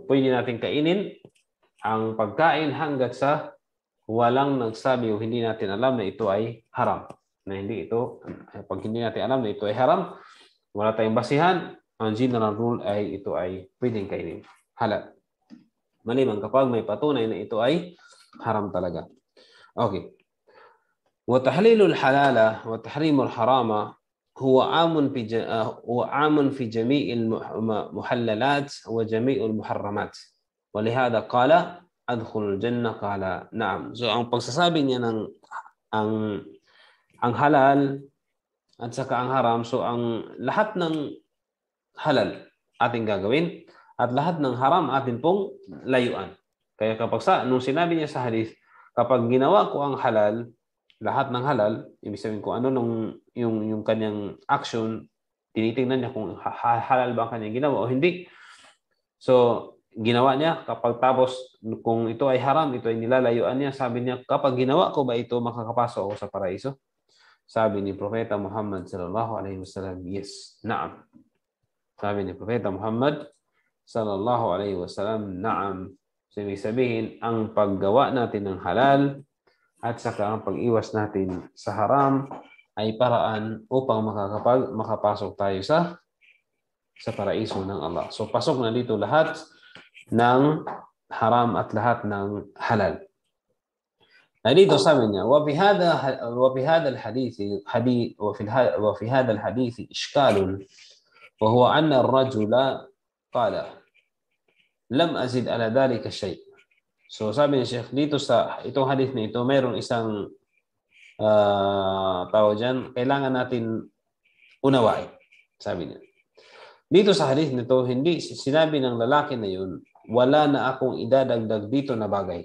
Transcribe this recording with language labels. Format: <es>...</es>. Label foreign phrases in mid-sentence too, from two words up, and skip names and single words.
<tl>Pwede natin kainin ang pagkain hanggat sa walang nagsabi o hindi natin alam na ito ay haram. Pag hindi natin alam na ito ay haram, wala tayong basihan, ang</tl> <en>general rule</en> <tl>ay ito ay pwedeng kainin. Halal. Maliban kapag may patunay na ito ay haram talaga. Okay.</tl> <ar>وتحليل الحلال وتحريم الحرام هو عام في جميع المحللات وجميع المحرمات. ولهذا قال أدخل الجنة قال نعم.</ar> <tl>So ang pagsasabi niya ng ang halal at saka ang haram, so ang lahat ng halal ating gagawin at lahat ng haram atin pong layuan. Kaya nung sinabi niya sa hadith, kapag ginawa ko ang halal, lahat ng halal, ibig sabihin ko ano yung kanyang action, tinitingnan niya kung halal ba ang kanyang ginawa o hindi. So, ginawa niya, kapag tapos kung ito ay haram, ito ay nilalayuan niya, sabi niya, kapag ginawa ko ba ito, makakapasok ako sa paraiso? Sabi ni Propeta Muhammad</tl> <ar>صلى الله عليه وسلم,</ar> <tl>yes, na'am. Sabi ni Propeta Muhammad</tl> <ar>صلى الله عليه وسلم,</ar> <tl>na'am. So, ibig sabihin, ang paggawa natin ng halal at saka ang pag-iwas natin sa haram ay paraan upang makapasok tayo sa paraiso ng Allah. So, pasok na dito lahat ng haram at lahat ng halal. Dito sabi niya,</tl> <ar>وفي هذا الحديث إشكال وهو أن الرجل قال لم أزد على ذلك شيء.</ar> <tl>So sabi ni Sheikh, dito sa itong hadith na ito, mayroong isang tawag dyan, kailangan natin unawain. Sabi niya. Dito sa hadith nito, hindi sinabi ng lalaki na yun, wala na akong idadagdag dito na bagay.</tl>